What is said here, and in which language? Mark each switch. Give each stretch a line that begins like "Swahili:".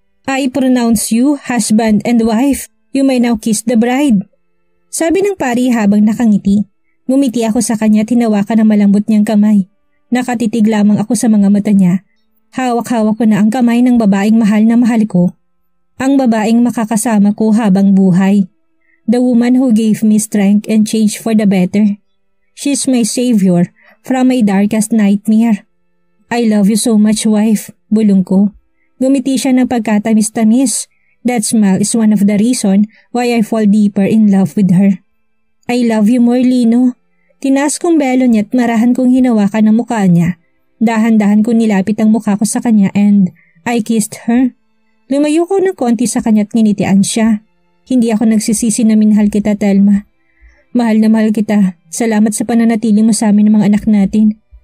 English: I pronounce you husband and wife. You may now kiss the bride.
Filipino: Sabi ng pari habang nakangiti. Ngumiti ako sa kanya at hinawakan ng malambot niyang kamay. Nakatitig lamang ako sa mga mata niya. Hawak-hawak ko na ang kamay ng babaeng mahal na mahal ko. Ang babaeng makakasama ko habang buhay.
English: The woman who gave me strength and change for the better. She's my savior from my darkest nightmare. I love you so much, wife,
Filipino: bulong ko. Gumiti siya ng pagkatamis-tamis.
English: That smile is one of the reason why I fall deeper in love with her. I love you more, Lino.
Filipino: Tinaas kong belo niya at marahan kong hinawakan ang mukha niya. Dahan-dahan ko nilapit ang mukha ko sa kanya
English: and I kissed her.
Filipino: Lumayo ko ng konti sa kanya at nginitian siya. Hindi ako nagsisisi na minahal kita, Telma. Mahal na mahal kita. Salamat sa pananatili mo sa amin ng mga anak natin.